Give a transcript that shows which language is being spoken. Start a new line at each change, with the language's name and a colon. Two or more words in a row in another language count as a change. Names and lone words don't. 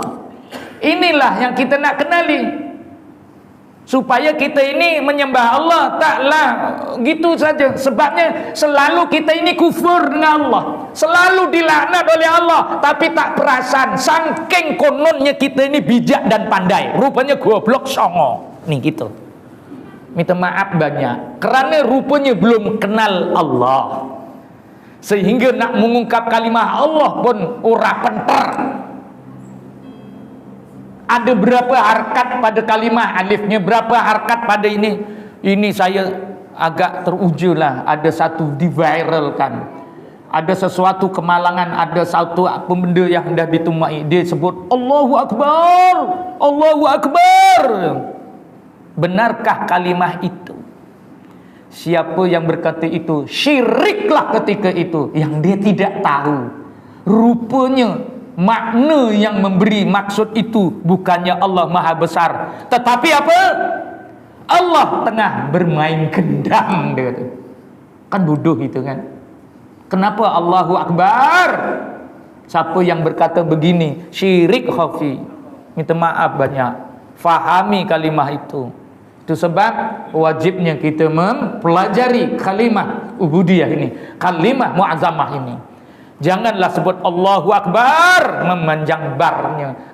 Malay: Inilah yang kita nak kenali. Supaya kita ini menyembah Allah taklah gitu saja. Sebabnya selalu kita ini kufur dengan Allah, selalu dilaknat oleh Allah, tapi tak perasan. Saking kononnya kita ini bijak dan pandai, rupanya
Javanese: goblok songo.
Malay: Nih gitu. Minta maaf banyak kerana rupanya belum kenal Allah, sehingga nak mengungkap kalimah Allah pun
Javanese: ora pentar.
Malay: Ada berapa harkat pada kalimah alifnya, berapa harkat pada ini. Ini saya agak teruja lah. Ada satu diviralkan, ada sesuatu kemalangan, ada satu apa benda yang dah ditumai, dia sebut
Arabic: الله أكبر، الله أكبر.
Malay: Benarkah kalimah itu? Siapa yang berkata itu syiriklah ketika itu, yang dia tidak tahu rupanya makna yang memberi maksud itu bukannya Allah Maha Besar, tetapi apa? Allah tengah bermain gendang, dia kata. Kan bodoh itu kan. Kenapa
Arabic: الله أكبر?
Malay: Siapa yang berkata begini syirik khafi. Minta maaf banyak. Fahami kalimah itu. Itu sebab wajibnya kita mempelajari kalimah ubudiyah ini, kalimah mu'azzamah ini. Janganlah sebut
Arabic: الله أكبر
Malay: memanjang barnya.